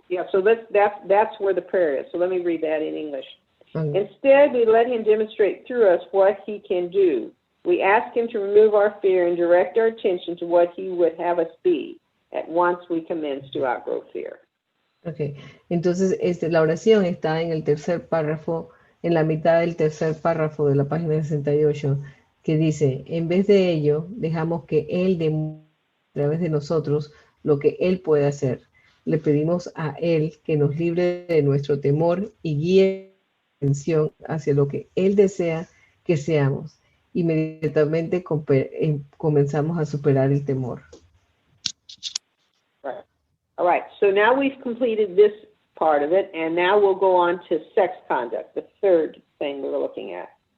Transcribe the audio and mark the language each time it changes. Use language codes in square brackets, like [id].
[en] So that's where the prayer is. So let me read that in English. Okay. Instead, we let him demonstrate through us what he can do. We ask him to remove our fear and direct our attention to what he would have us be at once we commence to outgrow fear. Okay. [es] Entonces, la oración está en el tercer párrafo, en la mitad del tercer párrafo de la página 68, que dice: en vez de ello, dejamos que Él demuestre a través de nosotros lo que Él puede hacer. Le pedimos a Él que nos libre de nuestro temor y guíe la atención hacia lo que Él desea que seamos. Inmediatamente comenzamos a superar el temor. [en] Right. All right. So now we've completed this part of it, and now we'll go on to sex conduct, the third thing we were looking at.